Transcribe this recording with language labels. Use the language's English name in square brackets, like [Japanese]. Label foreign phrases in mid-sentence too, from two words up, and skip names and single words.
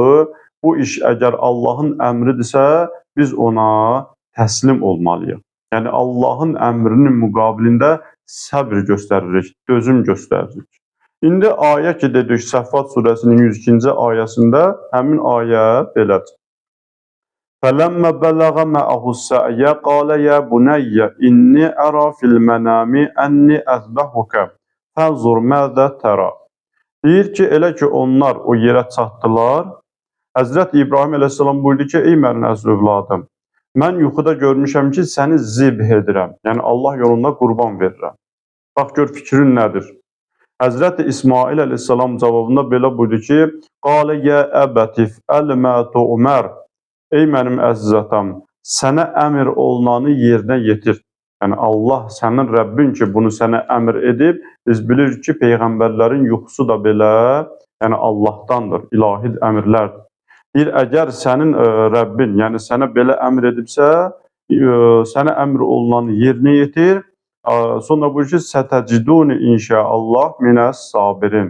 [Azerbaijani] Bu iş əgər Allahın əmridirsə, biz ona təslim olmalıyıq. Yəni Allahın əmrinin müqabilində səbr göstəririk, dözüm göstəririk. İndi ayə ki, dedik, Səffat surəsinin 102-ci ayəsində həmin ayə belədir. [Arabic] فَلَمَّا بَلَغَ مَعَهُ السَّعْيَ قَالَ يَا بُنَيَّ إِنِّي أَرَى فِي الْمَنَامِ أَنِّي أَذْبَحُكَ فَانْظُرْ مَاذَا تَرَى. [Azerbaijani] Deyir ki, elə ki onlar o yerə çatdılar, Həzrət İbrahim əleyhissalam buyurdu ki, ey mənim əziz övladım, mən yuxuda görmüşəm ki, səni zibh edirəm, yəni Allah yolunda qurban verirəm. Bax, gör fikrin nədir? Həzrət İsmail əleyhissalam cavabında belə buyurdu ki, [Arabic] قَالَ يَا أَبَتِفْ أَلْمَا تُؤْمَرْ. [Azerbaijani] Ey mənim əziz atam, sənə əmr olunanı yerinə yetir. Yəni Allah, sənin Rəbbin ki, bunu sənə əmr edib, biz bilirik ki, peyğəmbərlərin yuxusu da belə, yəni Allahdandır, ilahi əmrlərdir. Deyir, əgər sənin Rəbbin, yəni sənə belə əmr edibsə, sənə əmr olunanı yerinə yetir, sonra buyur ki, [Arabic] سَتَجِدُنِي إِنْ شَاءَ اللَّهُ مِنَ الصَّابِرِينَ.